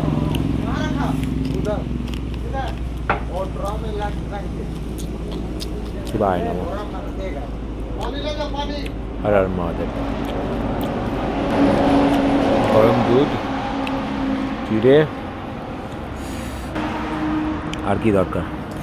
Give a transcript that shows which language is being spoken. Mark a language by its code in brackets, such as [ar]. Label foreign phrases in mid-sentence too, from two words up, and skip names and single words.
[sa] शिवाय नमो। [hi] हर हर महादेव। गरम दूध, चिड़े, [bn] আর কি দরকার।